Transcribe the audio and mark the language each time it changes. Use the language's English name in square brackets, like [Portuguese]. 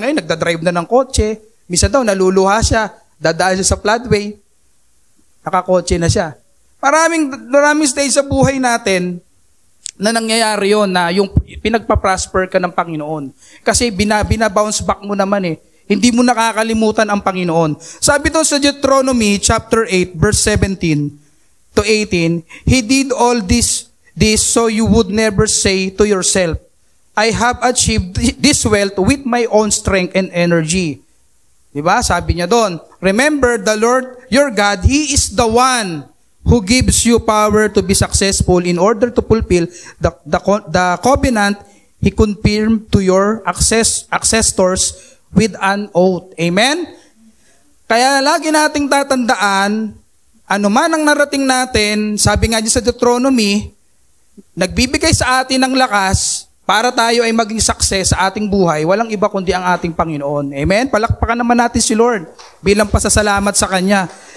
[Filipino] Ngayon, nagdadrive na ng kotse. Misa daw, naluluha siya. Dadaan siya sa floodway. Nakakotse na siya. Maraming stage sa buhay natin na nangyayari yon na yung pinagpa-prosper ka ng Panginoon. Kasi binabounce back mo naman eh. Hindi mo nakakalimutan ang Panginoon. Sabi doon sa [English] Deuteronomy chapter 8 verse 17 to 18, He did all this so you would never say to yourself, I have achieved this wealth with my own strength and energy. [Filipino] Diba? Sabi niya doon, [English] remember the Lord your God, He is the one who gives you power to be successful in order to fulfill the covenant He confirmed to your ancestors with an oath. Amen? [Filipino] Kaya lagi nating tatandaan, ano man ang narating natin, sabi nga dyan sa Deuteronomy, nagbibigay sa atin ng lakas para tayo ay maging success sa ating buhay, walang iba kundi ang ating Panginoon. Amen? Palakpakan naman natin si Lord bilang pasasalamat sa Kanya.